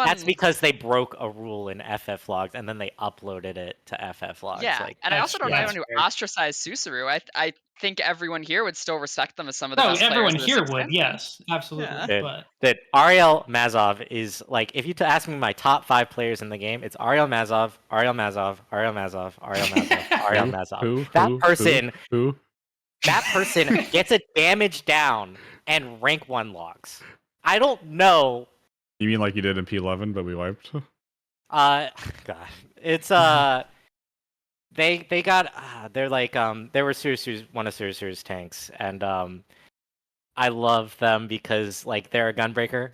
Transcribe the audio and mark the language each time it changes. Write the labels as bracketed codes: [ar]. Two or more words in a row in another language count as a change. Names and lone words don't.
[en] that's because they broke a rule in FF logs, and then they uploaded it to FF logs. Yeah, like, and I also don't know anyone who fair. ostracized Susuru. I think everyone here would still respect them as some of the best everyone players. here would, yes, absolutely. Yeah. But that Ariel Mazov is like, if you ask me my top 5 players in the game, it's Ariel Mazov, Ariel Mazov, Ariel Mazov, Ariel Mazov, Ariel Mazov. That person gets a damage down and rank 1 logs. I don't know. You mean like you did in P11, but we wiped? God, it's they got they're like they were Suru's one of Suru's tanks, and I love them because like they're a gunbreaker.